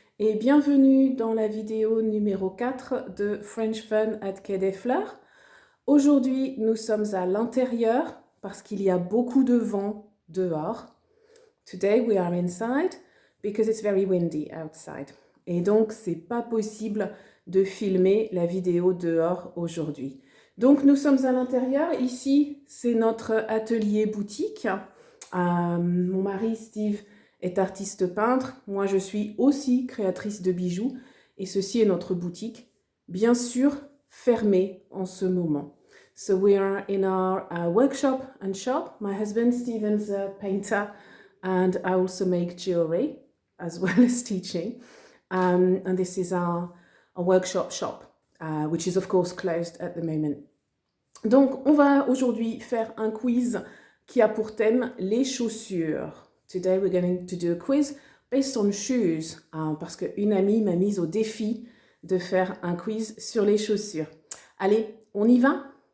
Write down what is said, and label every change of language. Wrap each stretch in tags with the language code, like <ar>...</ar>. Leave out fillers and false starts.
<fr>Et bienvenue dans la vidéo numéro 4 de French Fun at Quai des Fleurs. Aujourd'hui, nous sommes à l'intérieur parce qu'il y a beaucoup de vent dehors.</fr> <en>Today we are inside because it's very windy outside.</en> <fr>Et donc, c'est pas possible de filmer la vidéo dehors aujourd'hui. Donc, nous sommes à l'intérieur. Ici, c'est notre atelier boutique. Mon mari Steve est artiste peintre. Moi, je suis aussi créatrice de bijoux. Et ceci est notre boutique. Bien sûr, fermée en ce moment.</fr> <en>So we are in our workshop and shop. My husband Steven's a painter and I also make jewelry as well as teaching. And this is our workshop shop, which is of course closed at the moment.</en> <fr>Donc, on va aujourd'hui faire un quiz qui a pour thème les chaussures.</fr> <en>Today we're going to do a quiz based on shoes,</en> <fr>parce qu'une amie m'a mise au défi de faire un quiz sur les chaussures. Allez, on y va?</fr>